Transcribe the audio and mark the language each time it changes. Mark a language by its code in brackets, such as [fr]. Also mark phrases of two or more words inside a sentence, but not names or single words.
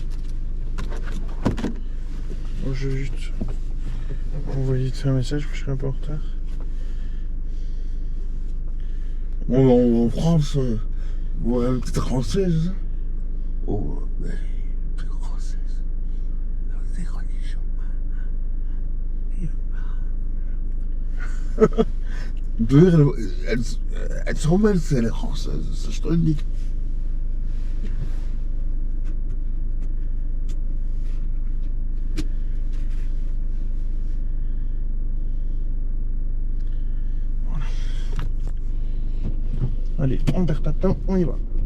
[fr] Bon, je vais juste envoyer un message, je serai un peu en retard. En France, ouais, peut-être française. Oh, mais peut-être française. Non, c'est grogné. [nl] Deur, het is gewoon mensen, ze steunen niet. [fr] Allez, on perd pas de temps, on y va.